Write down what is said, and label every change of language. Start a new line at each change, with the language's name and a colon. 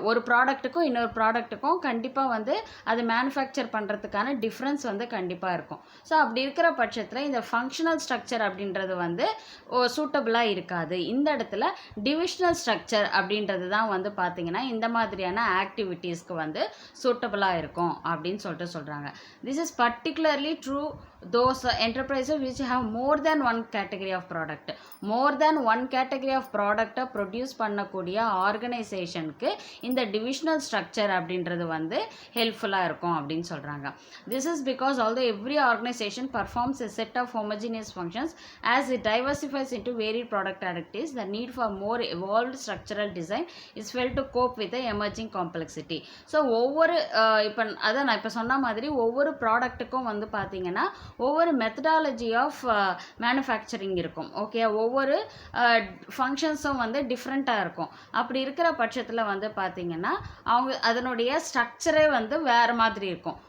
Tamil: ஒரு ப்ராடக்ட்டுக்கும் இன்னொரு ப்ராடக்ட்டுக்கும் கண்டிப்பாக அது மேனுஃபேக்சர் பண்ணுறதுக்கான டிஃப்ரென்ஸ் கண்டிப்பாக இருக்கும். ஸோ அப்படி இருக்கிற பட்சத்தில் இந்த ஃபங்க்ஷனல் ஸ்ட்ரக்சர் அப்படின்றது சூட்டபிளாக இருக்காது. இந்த இடத்துல டிவிஷனல் ஸ்ட்ரக்சர் அப்படின்றது தான் பார்த்திங்கன்னா இந்த மாதிரியான ஆக்டிவிட்டீஸ்க்கு சூட்டபிளாக இருக்கும் அப்படின்னு சொல்கிறாங்க.
English: This is particularly true those enterprises which have more than one category of product. more than one category of product
Tamil: produce பண்ணக்கூடிய ஆர்கனைசேஷனுக்கு இந்த டிவிஷனல் ஸ்ட்ரக்சர் அப்படின்றது ஹெல்ப்ஃபுல்லாக இருக்கும் அப்படின்னு சொல்கிறாங்க.
English: This is because although every organization performs a set of homogeneous functions, as it diversifies into varied product activities, the need for more evolved structural design is felt to cope with the emerging complexity.
Tamil: So ஒவ்வொரு நான் இப்போ சொன்ன மாதிரி ஒவ்வொரு ப்ராடக்ட்டுக்கும் பார்த்திங்கன்னா ஒவ்வொரு methodology of manufacturing இருக்கும். Okay, ஒவ்வொரு ஃபங்க்ஷன்ஸும் டிஃப்ரெண்ட்டாக இருக்கும். அப்படி இருக்கிற பட்சத்தில் பார்த்திங்கன்னா அவங்க அதனுடைய ஸ்ட்ரக்சரே வேறு மாதிரி இருக்கும்.